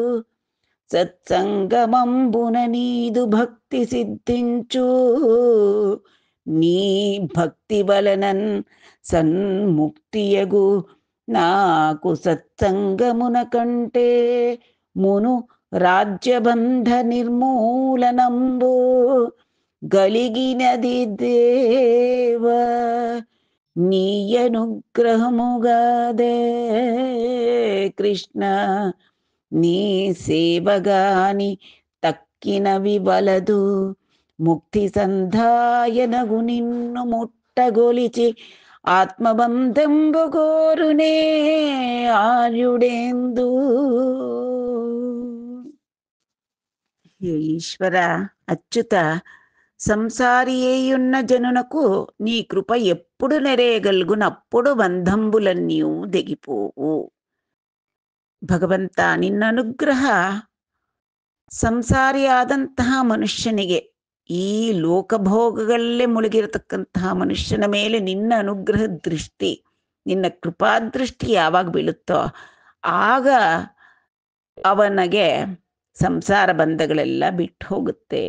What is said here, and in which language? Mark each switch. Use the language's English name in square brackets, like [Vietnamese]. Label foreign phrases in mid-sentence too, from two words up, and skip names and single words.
[Telugu] సత్సంగమంబున నీదు భక్తి సిద్ధించు నీ భక్తి వలనన్ సన్ముక్తియగు నాకు సత్సంగమున కంటే మును రాజ్యబంధ నిర్మూలనంబు గలిగినది దేవ నీ అనుగ్రహముగాదే కృష్ణ నీ సేవగాని తక్కినవి వలదు ముక్తి సంధాయనగు నిన్ను ముట్టగొలిచి ఆత్మబంధంబుగోరునే ఆర్యుడెందు. ఈశ్వర అచ్యుత, సంసారియేయున్న జనునకు నీ కృప ఎప్పుడు నెరేయగలుగునప్పుడు బంధంబులన్నీయూ దెగిపోవు. [Kannada] ಭಗವಂತ, ನಿನ್ನ ಅನುಗ್ರಹ ಸಂಸಾರಿಯಾದಂತಹ ಮನುಷ್ಯನಿಗೆ, ಈ ಲೋಕಭೋಗಗಳಲ್ಲೇ ಮುಳುಗಿರತಕ್ಕಂತಹ ಮನುಷ್ಯನ ಮೇಲೆ ನಿನ್ನ ಅನುಗ್ರಹ ದೃಷ್ಟಿ, ನಿನ್ನ ಕೃಪಾದೃಷ್ಟಿ ಯಾವಾಗ ಬೀಳುತ್ತೋ ಆಗ ಅವನಿಗೆ ಸಂಸಾರ ಬಂಧಗಳೆಲ್ಲ ಬಿಟ್ಟು ಹೋಗುತ್ತೆ.